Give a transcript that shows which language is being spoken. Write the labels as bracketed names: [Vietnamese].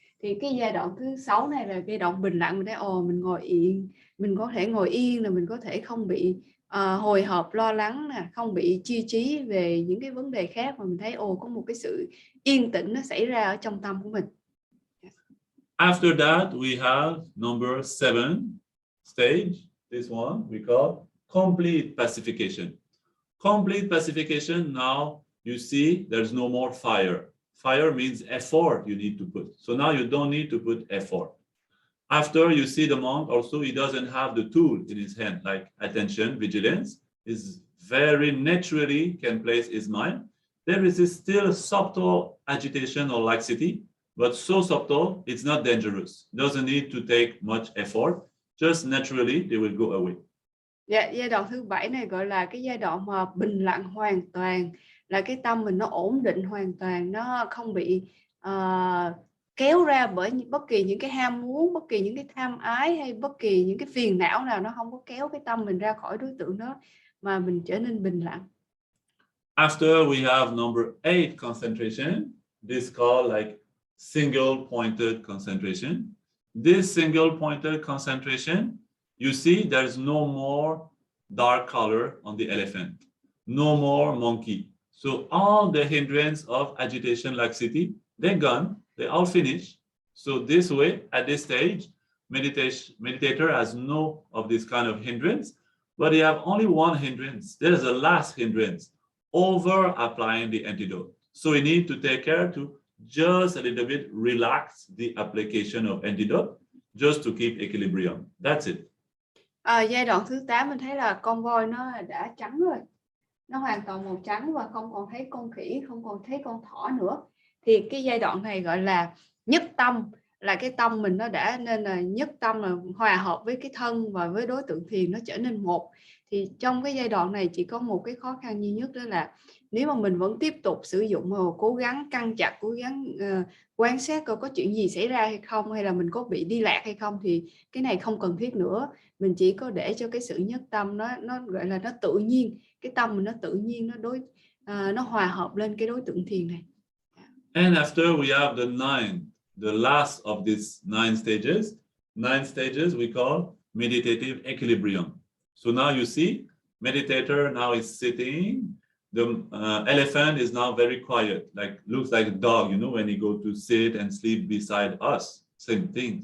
[Vietnamese] Thì cái giai đoạn thứ 6 này là giai đoạn bình lặng. Mình thấy mình ngồi yên, mình có thể ngồi yên là mình có thể không bị hồi hộp lo lắng nè, không bị chia trí về những cái vấn đề khác, mà mình thấy có một cái sự yên tĩnh nó xảy ra ở trong tâm của mình. [English] After that, we have number 7 stage. This one we call complete pacification. Complete pacification, now you see there's no more fire. Fire means effort you need to put. So now you don't need to put effort. After, you see the monk also, he doesn't have the tool in his hand, like attention, vigilance, is very naturally can place his mind. There is still subtle agitation or laxity, but so subtle, it's not dangerous. Doesn't need to take much effort. Just naturally, they will go away. [Vietnamese] Giai đoạn thứ 7 này gọi là cái giai đoạn mà bình lặng hoàn toàn, là cái tâm mình nó ổn định hoàn toàn, nó không bị kéo ra bởi bất kỳ những cái ham muốn, bất kỳ những cái tham ái hay bất kỳ những cái phiền não nào, nó không có kéo cái tâm mình ra khỏi đối tượng đó, mà mình trở nên bình lặng. [English] After we have number 8 concentration, this called like single pointed concentration. This single pointed concentration, you see there's no more dark color on the elephant, no more monkey. So all the hindrance of agitation, laxity, they're gone, they all finished. So this way, at this stage, meditator has no of this kind of hindrance, but they have only one hindrance. There's a last hindrance, over applying the antidote. So we need to take care to just a little bit relax the application of antidote, just to keep equilibrium. That's it. [Vietnamese] Giai đoạn thứ 8 mình thấy là con voi nó đã trắng rồi, nó hoàn toàn màu trắng và không còn thấy con khỉ, không còn thấy con thỏ nữa. Thì cái giai đoạn này gọi là nhất tâm, là cái tâm mình nó đã nên là nhất tâm, là hòa hợp với cái thân và với đối tượng thiền, nó trở nên một. Thì trong cái giai đoạn này chỉ có một cái khó khăn duy nhất, đó là nếu mà mình vẫn tiếp tục sử dụng cố gắng căng chặt, cố gắng quan sát coi có chuyện gì xảy ra hay không, hay là mình có bị đi lạc hay không, thì cái này không cần thiết nữa. Mình chỉ có để cho cái sự nhất tâm nó gọi là nó tự nhiên, cái tâm mình nó tự nhiên, nó hòa hợp lên cái đối tượng thiền này. [English] And after we have the last of these 9 stages. 9 stages we call Meditative Equilibrium. So now you see, meditator now is sitting. The elephant is now very quiet, looks like a dog, when he go to sit and sleep beside us. Same thing.